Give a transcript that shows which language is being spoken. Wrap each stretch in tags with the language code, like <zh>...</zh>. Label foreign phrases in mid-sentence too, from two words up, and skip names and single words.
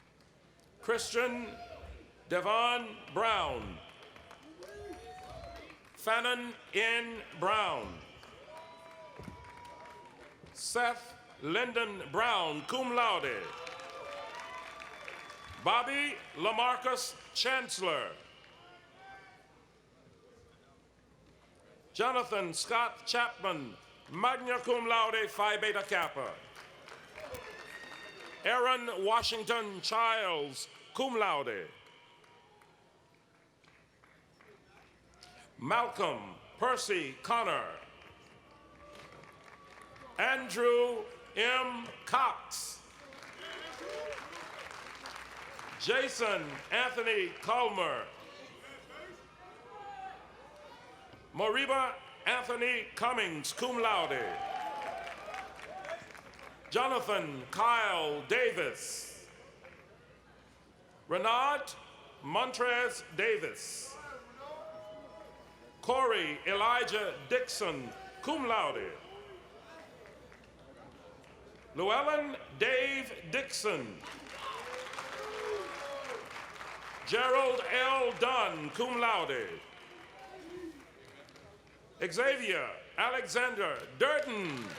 <en>Christian Devon Brown. Fannon N. Brown. Seth Lyndon Brown,</en> <la>cum laude.</la> <en>Bobby Lamarcus Chancellor. Jonathan Scott Chapman,</en> <la>magna cum laude, Phi Beta Kappa.</la> <en>Aaron Washington Childs,</en> <la>cum laude.</la> <en>Malcolm Percy Connor. Andrew M. Cox. Jason Anthony Culmer. Moriba Anthony Cummings,</en> <la>cum laude.</la> <en>Jonathan Kyle Davis. Renard Montrez Davis. Corey Elijah Dixon,</en> <la>cum laude.</la> <en>Llewellyn Dave Dixon. Gerald L.</en> <la>Dunn, cum laude.</la> <en>Xavier Alexander Durden.</en>